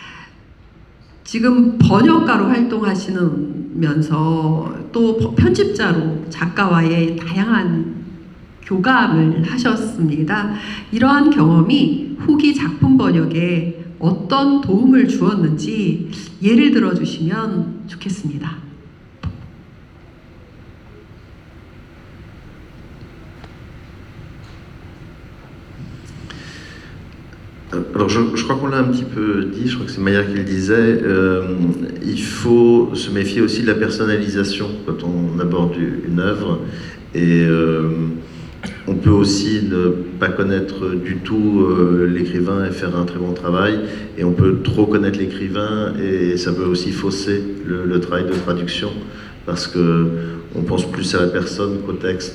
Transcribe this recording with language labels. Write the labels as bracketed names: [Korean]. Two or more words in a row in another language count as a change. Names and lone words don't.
[Korean] 지금 번역가로 활동하시면서 또 편집자로 작가와의 다양한 교감을 하셨습니다. 이러한 경험이 후기 작품 번역에 어떤 도움을 주었는지 예를 들어 주시면 좋겠습니다. [French] Alors je crois qu'on l'a un petit peu dit, je crois que c'est Maya qui le disait, il faut se méfier aussi de la personnalisation quand on aborde une œuvre et on peut aussi ne pas connaître du tout l'écrivain et faire un très bon travail et on peut trop connaître l'écrivain et ça peut aussi fausser le travail de traduction parce que on pense plus à la personne qu'au texte.